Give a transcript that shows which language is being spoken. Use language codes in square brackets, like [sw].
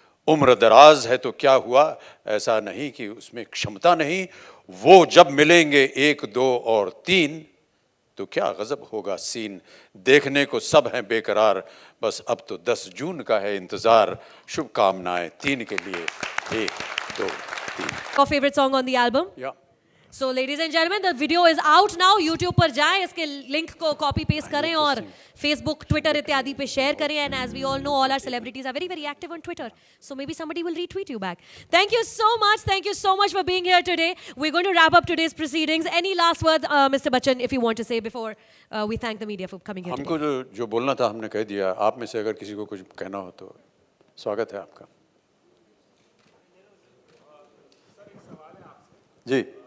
[hi] उम्र दराज है तो क्या हुआ, ऐसा नहीं कि उसमें क्षमता नहीं. वो जब मिलेंगे 1 2 और 3 तो क्या गजब होगा सीन. देखने को सब हैं बेकरार, बस अब तो 10 जून का है इंतजार. शुभकामनाएं तीन के लिए, 1 2 3. [en] Your favorite song on the album? या So ladies and gentlemen, the video is out now. [hi] YouTube पर जाएं, इसके लिंक को कॉपी पेस्ट करें और Facebook, Twitter इत्यादि पे शेयर करें. [en] And as we all know, all our celebrities are very, very active on Twitter. So maybe somebody will retweet you back. Thank you so much. Thank you so much for being here today. We're going to wrap up today's proceedings. Any last words, Mr. Bachchan, if you want to say before we thank the media for coming here today? [hi] हमको जो बोलना था हमने कह दिया. आप में से अगर किसी को कुछ कहना हो तो स्वागत है आपका. जी.